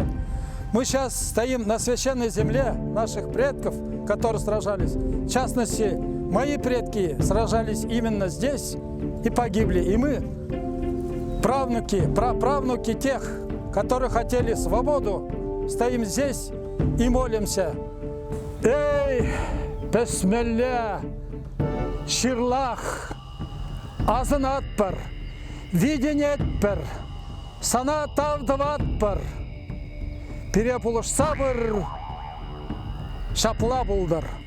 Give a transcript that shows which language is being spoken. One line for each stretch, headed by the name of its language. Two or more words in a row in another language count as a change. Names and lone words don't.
Russian: Мы сейчас стоим на священной земле наших предков, которые сражались. В частности, мои предки сражались именно здесь и погибли. И мы, правнуки, праправнуки тех, которые хотели свободу, стоим здесь и молимся. Эй, бесмелля, ширлах, азанатпар, виденетпар, санатавдаватпар, перепулыш сабыр, шапла булдар.